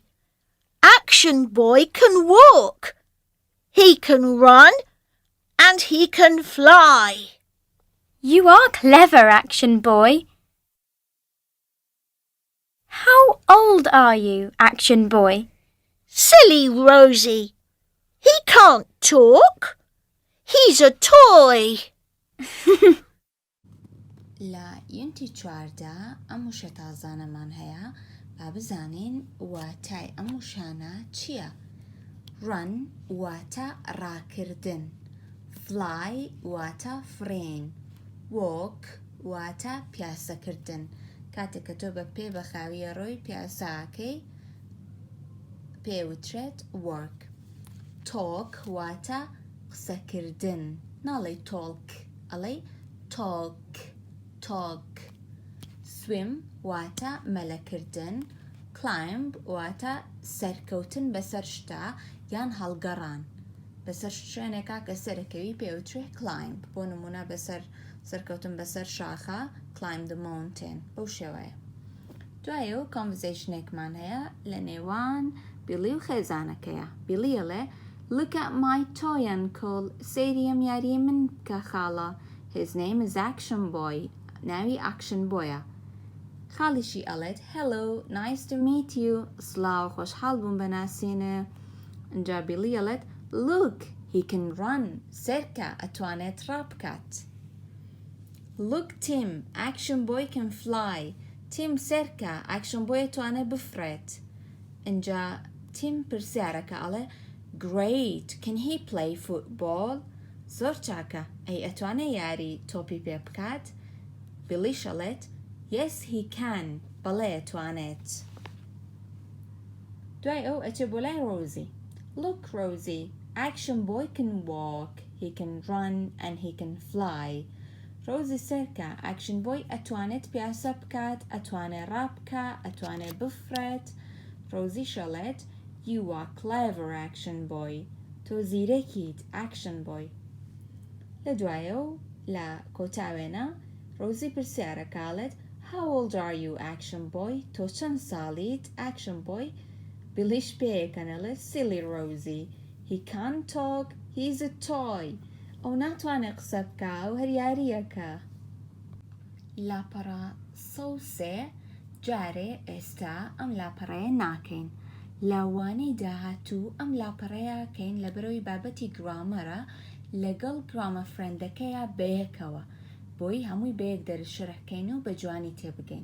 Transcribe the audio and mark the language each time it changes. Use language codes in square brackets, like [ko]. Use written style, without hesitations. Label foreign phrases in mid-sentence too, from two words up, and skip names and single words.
[en] Action Boy can walk. He can run and he can fly. You are clever, Action Boy. How old are you, Action Boy? Silly Rosie. He can't talk. He's a toy. [ckb] لا يونتي چواردا ئەم وشە تازانەمان هەیە با بزانین واتای ئەم وشانە چییە؟ run واتە ڕاکردن، fly واتە فرێن، walk واتە پیاسەکردن. کاتێک کە تۆ بە پێ بەخاویە ڕۆی پیاساکەی پێوترێت work. talk واتە قسەکردن، ناڵێ talk، ئەڵێ talk. swim واتە مەلەکردن، climb واتە سەرکەوتن بەسەر شتا یان هەڵگەڕان. بەسەر شوێنێکا کە سەرەکەوی پێوترێت climb. بۆ نمونە بەسەر سەرکەوتن بەسەر شاخە [en] climb the mountain. [ckb] بەو شێوەیە. دوایە و conversationێکمان هەیە لە نێوان بیلی و خێزانەکەیە. بیلی ئەڵێ [en] Look at my toy, Uncle. [ckb] سەیری ئەم یاریی من بکە خاڵە. [en] His name is Action Boy. [ckb] ناوی Action Boyە. خاڵیشی ئەڵێت [en] Hello, nice to meet you. [ckb] سڵاو خۆشحاڵ بووم بەناسینە. ئەنجا بیلی ئەڵێت [en] Look, he can run. [ckb] سەرکە ئەتوانێت ڕابکات. [en] Look, Tim, Action Boy can fly. [ckb] Tim سەرکە Action Boy ئەتوانێت بفرێت. ئەنجا Tim پرسیارەکە ئەڵێ [en] Great, can he play football? [ckb] زۆر چاکە. ئەی ئەتوانێت یاری تۆپی پێ بکات؟ بیلیش ئەڵێت [en] Yes, he can. [ckb] بەڵێ ئەتوانێت. دوای ئەو ئەچێ بۆ لای Rosie. [en] Look, Rosie, Action Boy can walk, he can run and he can fly. [ckb] Rosie سەرکە Action Boy ئەتوانێت پیاسە بکات، ئەتوانێت ڕابکە، ئەتوانێت بفرێت. [en] Rosie شەڵێت You are clever, Action Boy. [ckb] تۆ زیرەکیت, Action Boy. لە دوایە و لە کۆتاوێنە Rosie پرسیارەکەڵێت [en] How old are you, Action Boy? [ckb] تۆ چەند ساڵیت, Action Boy? بیلیش پێیەکەنەڵێت Silly Rosie. [en] He can't talk, he's a toy. [ckb] ئەو ناتوانێت قسە بکە و هەر یاریەکە. لاپەڕە 103 جارێ ئێستا ئەم لاپەڕەیە ناکەین. لاوانەی داهاتوو ئەم لاپەڕەیەکەین لە بەرەوەی بابەتی گرامەرە لەگەڵ گرامە فرێندەکەیە بەیەکەوە بۆی هەمووی بەیەک دەرشەرەکەین و بە جوانی تێبگەین.